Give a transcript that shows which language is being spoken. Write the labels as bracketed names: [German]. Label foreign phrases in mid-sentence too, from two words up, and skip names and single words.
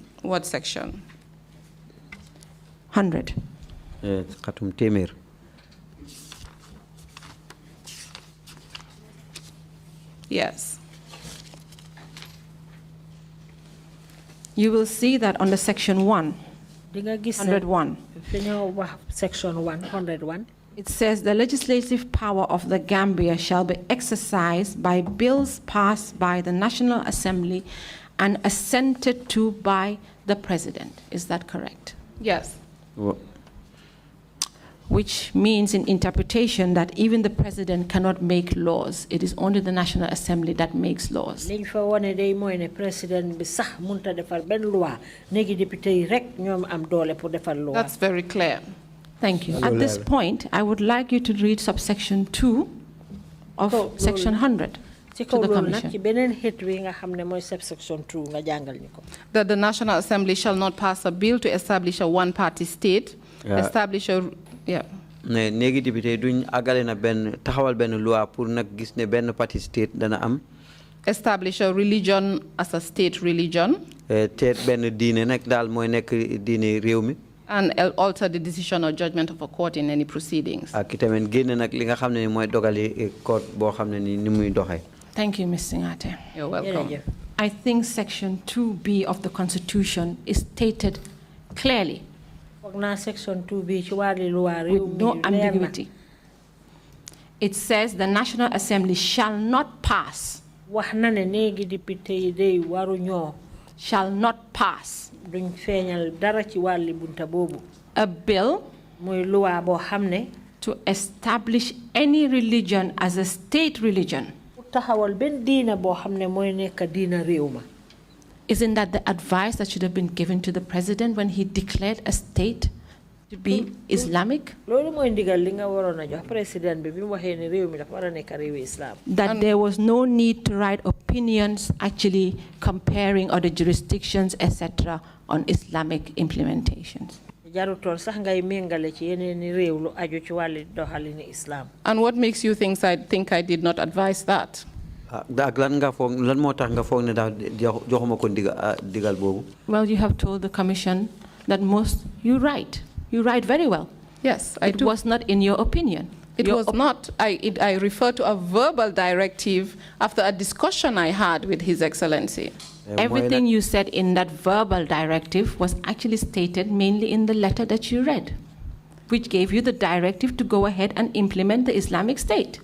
[English] What section? 100. Yes. You will see that on the section 1, [Wolof] di nga gis 101. fi ñoo wax section 101. [English] It says the legislative power of the Gambia shall be exercised by bills passed by the National Assembly and assented to by the President. Is that correct? Yes. Which means in interpretation that even the President cannot make laws. It is only the National Assembly that makes laws. [Wolof] liñ fa wone day mooy ne président bi sax munta defar benn loi néegi député yi rek ñoom am doole pour defar loi. [English] That's very clear. Thank you. At this point, I would like you to read subsection 2 of section 100 to the Commission. [Wolof] ci beneen xeet wi nga xam ne mooy subsection 2 nga jàngal ñu ko. [English] That the National Assembly shall not pass a bill to establish a one-party state, establish a... Yeah. [Wolof] ne néegi député duñ àggale na benn taxawal benn loi pour nag gis ne benn parti state dana am. [English] Establish a religion as a state religion. [Wolof] Teet benn diine nag daal mooy nekk diine réew mi. [English] And alter the decision or judgment of a court in any proceedings. [Wolof] ak itamit génne nag li nga xam ne ni mooy dogali court boo xam ne ni muy doxee. [English] Thank you, Ms. Singhate. You're welcome. I think section 2B of the Constitution is stated clearly, [Wolof] section 2B ci wàllu loi [English] with no ambiguity. It says the National Assembly shall not pass. [Wolof] wax na ne néegi député yi day waru ñoo. [English] Shall not pass. [Wolof] duñ feeñal dara ci wàlli bunta boobu. [English] A bill. [Wolof] muy loi boo xam ne. [English] to establish any religion as a state religion. [Wolof] taxawal benn diina boo xam ne mooy nekk diina réew ma. [English] Isn't that the advice that should have been given to the president when he declared a state to be Islamic? [Wolof] loolu mooy ndigal li nga waroon a jox président bi bi mu waxee ne réew mi dafa war a nekk réewu islam. [English] That there was no need to write opinions actually comparing other jurisdictions, etc., on Islamic implementations. [Wolof] jarutoon sax ngay méngale ci yeneen réew lu aju ci wàlli doxalini islam. [English] And what makes you think I did not advise that? [Wolof] lan nga foog lan moo tax nga foog ne daal joxuma ko digal boobu. [English] Well, you have told the Commission that you write very well. Yes, I do. It was not in your opinion. It was not. I refer to a verbal directive after a discussion I had with His Excellency. Everything you said in that verbal directive was actually stated mainly in the letter that you read, which gave you the directive to go ahead and implement the Islamic State.